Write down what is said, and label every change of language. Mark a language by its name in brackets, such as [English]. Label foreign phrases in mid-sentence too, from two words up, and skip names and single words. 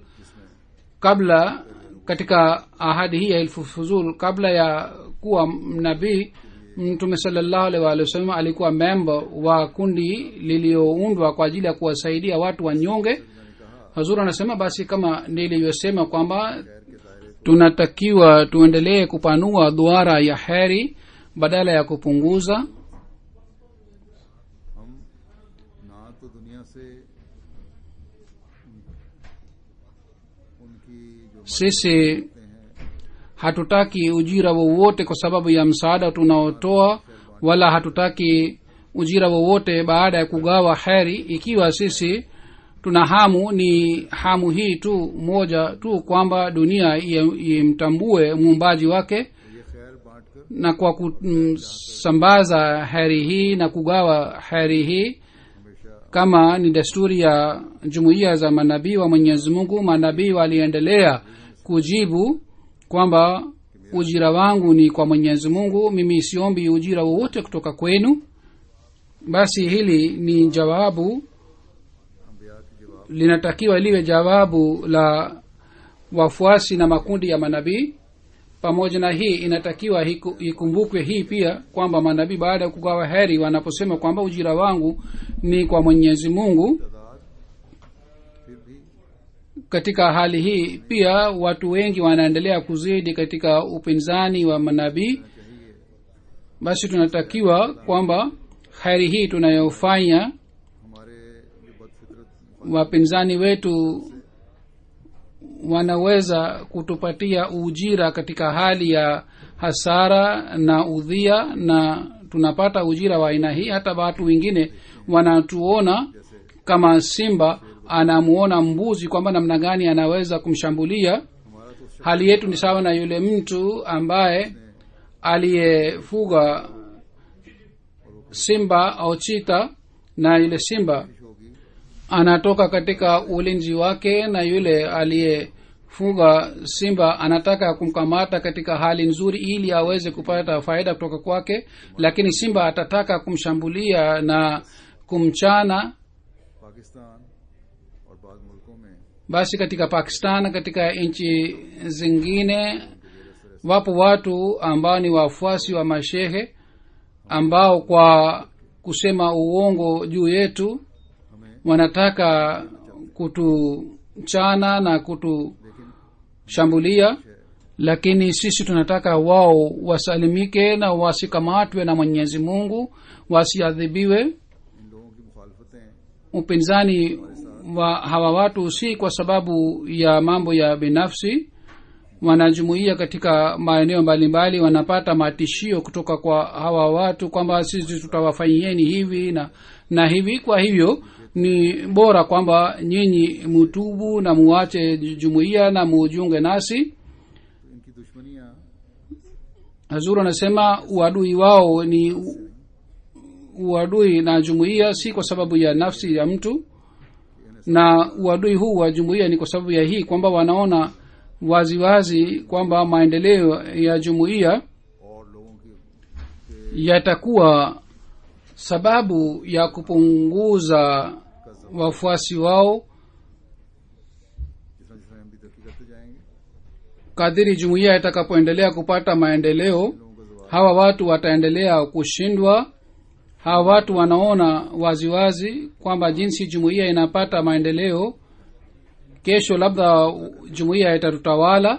[Swahili] Kabla katika ahadi hii ya hilful fuzul, kabla ya kuwa nabii, mtume [Arabic] صلى الله عليه وسلم [Swahili] alikuwa member wa kundi lilioundwa kwa ajili ya kuwasaidia watu wanyonge. Hazur anasema basi kama nilivyosema kwamba tunatakiwa tuendelee kupanua duara ya heri badala ya kupunguza. [Urdu] ہم نہ تو دنیا سے ان کی جو [Swahili] Sisi hatutaki ujira wowote kwa sababu ya msaada tunaotoa, wala hatutaki ujira wowote baada ya kugawa heri. Ikiwa sisi tuna hamu, ni hamu hii tu moja tu, kwamba dunia imtambue muumbaji wake, [Urdu] یہ خیر بانٹ کر [Swahili] na kwa kusambaza heri hii na kugawa heri hii kama ni desturi ya jumuiya za manabii wa Mwenyezi Mungu. Manabii waliendelea kujibu kwamba ujira wangu ni kwa Mwenyezi Mungu, mimi siombi ujira wowote kutoka kwenu. Basi hili ni jawabu, linatakiwa liwe jawabu la wafuasi na makundi ya manabii. Pamoja na hii inatakiwa ikumbukwe hii pia kwamba manabii baada ya kugawa heri wanaposema kwamba ujira wangu ni kwa Mwenyezi Mungu, [Urdu] پھر بھی [Swahili] katika hali hii pia watu wengi wanaendelea kuzidi katika upinzani wa manabii. Basi tunatakiwa kwamba heri hii tunayofanya, [Urdu] ہمارے جو بدفطرت [Swahili] wapinzani wetu wanaweza kutupatia ujira katika hali ya hasara na udhia, na tunapata ujira wa aina hii. Hata watu wengine wanatuona kama simba anamuona mbuzi kwamba namna gani anaweza kumshambulia. [Urdu] ہمارا تو [Swahili] Hali yetu ni sawa na yule mtu ambaye aliyefuga simba au chita, na yule simba [Urdu] ہوگی [Swahili] anatoka katika ulinzi wake, na yule aliyefuga simba anataka kumkamata katika hali nzuri ili aweze kupata faida kutoka kwake, lakini simba atataka kumshambulia na kumchana. [Urdu] پاکستان اور بعد ملکوں میں [Swahili] Basi katika Pakistan, katika nchi zingine, wapo watu ambao ni wafuasi wa mashehe ambao kwa kusema uongo juu yetu wanataka kutuchana na kutushambulia, lakini sisi tunataka wao wasalimike na wasikamatwe na Mwenyezi Mungu, wasiadhibiwe. [Urdu] ان لوگوں کی مخالفتیں [Swahili] Upinzani wa hawa watu si kwa sababu ya mambo ya binafsi. Wanajumuia katika maeneo mbalimbali wanapata matishio kutoka kwa hawa watu kwamba sisi tutawafanyieni hivi na hivi. Kwa hivyo ni bora kwamba nyinyi mutubu na muache jumuia na mujiunge nasi. [Urdu] تو ان کی دشمنیاں [Swahili] Hazuru anasema uadui wao ni uadui na jumuiya si kwa sababu ya nafsi ya mtu, na uadui huu wa jumuiya ni kwa sababu ya hii kwamba wanaona waziwazi kwamba maendeleo ya jumuiya [Urdu] اور لوگوں کے [Swahili] yatakuwa sababu ya kupunguza wafuasi wao. [Urdu] جس طرح ہم بھی ترقی کرتے جائیں گے, [Swahili] Kadiri jumuiya itakapoendelea kupata maendeleo, hawa watu wataendelea kushindwa. Hawa watu wanaona waziwazi kwamba jinsi jumuiya inapata maendeleo, kesho labda jumuiya itatutawala.